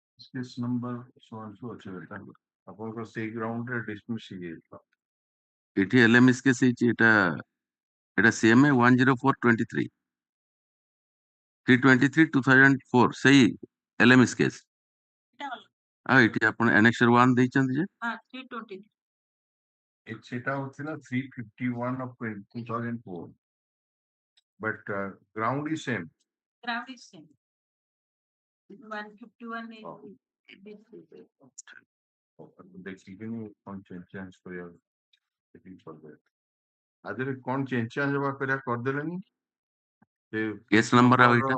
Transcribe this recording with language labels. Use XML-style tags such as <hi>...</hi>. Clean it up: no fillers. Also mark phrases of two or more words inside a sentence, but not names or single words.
<en>case number so and so</en> <or>ଅଛି ଏଟା ଆପଣଙ୍କର ସେଇ ground ରେ dismiss ହେଇଯାଇଥିଲା ଏଠି LMS କେସ୍ ହେଇଛି ଏଟା CMA 10423 323 2004 ସେଇ LMS କେସ୍ ଏଠି ଆପଣ annexure 1 ଦେଇଛନ୍ତି ଯେ ସେଟା ହଉଥିଲା 351 of 2004</or> <en>but ground is same</en> <or>ଦେଖିକିନି କଣ ଚେଞ୍ଜ କରିବା ସେତିକି କରିଦେବେ ଆଦେରେ କଣ ଚେଞ୍ଜ ହବା କରିବା କରିଦେଲେନି ସେ କେସ୍ ନମ୍ବର ଆଉ ଏଇଟା</or>